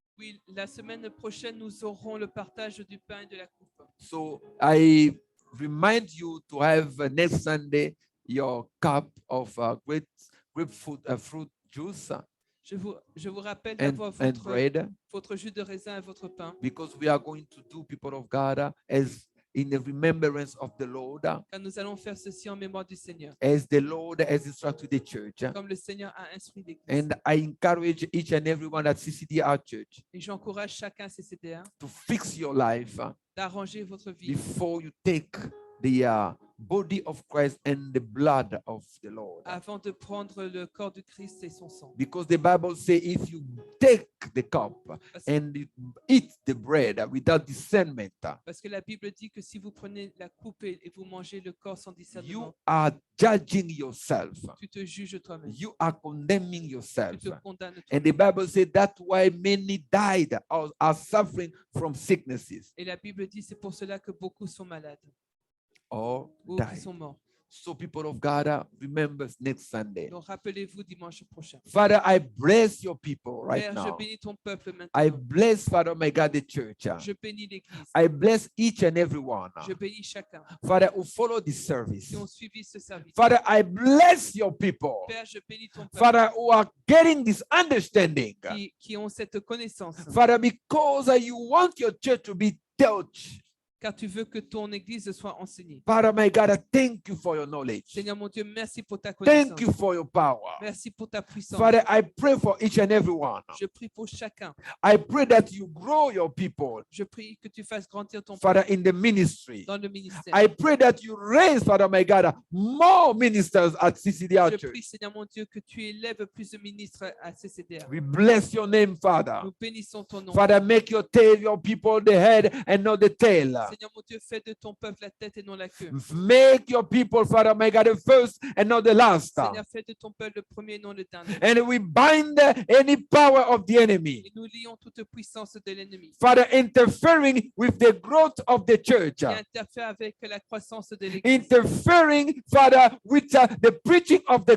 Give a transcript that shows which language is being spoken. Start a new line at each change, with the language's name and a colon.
French: Oui, la semaine prochaine, nous aurons le partage du pain et de la coupe.
English: So I remind you to have next Sunday your cup of grapefruit fruit juice
French: Je vous rappelle
English: and
French: d'avoir
English: bread,
French: votre jus de raisin et votre pain,
English: because we are going to do, people of God, as in the remembrance of the Lord,
French: car nous allons faire ceci en mémoire du Seigneur,
English: as the Lord has instructed the church.
French: comme le Seigneur a instruit l'Église.
English: And I encourage each and everyone at CCDR Church
French: Et j'encourage chacun CCDR
English: to fix your life
French: d'arranger votre vie
English: before you take the body of Christ and the blood of the Lord.
French: avant de prendre le corps de Christ et son sang.
English: Because the Bible says if you take the cup
French: Parce,
English: and you eat the bread without discernment,
French: parce que la Bible dit que si vous prenez la coupe et vous mangez le corps sans
English: you
French: discernement,
English: are judging yourself.
French: tu te juges toi-même.
English: You are condemning
French: Tu
English: yourself.
French: te condamnes
English: And the
French: toi-même.
English: Bible says that's why many died or are suffering from sicknesses
French: Et la Bible dit c'est pour cela que beaucoup sont malades
English: or
French: ou qui
English: died.
French: sont morts.
English: So people of God, remember next Sunday.
French: Donc rappelez-vous dimanche prochain.
English: Father, I bless your people right
French: Père, je
English: now.
French: bénis ton peuple
English: I
French: maintenant.
English: bless, Father, my God, the church.
French: Je bénis l'Église.
English: I bless each and every one,
French: Je bénis chacun
English: Father, who follow this service.
French: qui ont suivi ce service.
English: Father, I bless your people,
French: Père, je bénis ton peuple
English: Father, who are getting this understanding.
French: qui ont cette connaissance.
English: Father, because you want your church to be taught.
French: Car tu veux que ton Église soit enseignée.
English: Father, my God, I thank you for your knowledge.
French: Seigneur mon Dieu, merci pour ta connaissance.
English: Thank you for your power.
French: Merci pour ta puissance.
English: Father, I pray for each and every one.
French: Je prie pour chacun.
English: I pray that you grow your people,
French: Je prie que tu fasses grandir ton
English: Father,
French: peuple
English: in the ministry.
French: dans le ministère.
English: I pray that you raise, Father, my God, more ministers at CCDR
French: Je
English: Church.
French: prie, Seigneur mon Dieu, que tu élèves plus de ministres à CCDR.
English: We bless your name, Father.
French: Nous bénissons ton nom.
English: Father, make your tail, your people, the head and not the tail.
French: Seigneur mon Dieu, fais de ton peuple la tête et non la queue.
English: Make your people, Father, my God, the first and not the last.
French: Seigneur, fais de ton peuple le premier et non le dernier.
English: And we bind any power of the enemy,
French: Et nous lions toute puissance de l'ennemi
English: Father, interfering with the growth of the church,
French: qui interfère avec la croissance de l'Église,
English: interfering, Father, with the preaching of the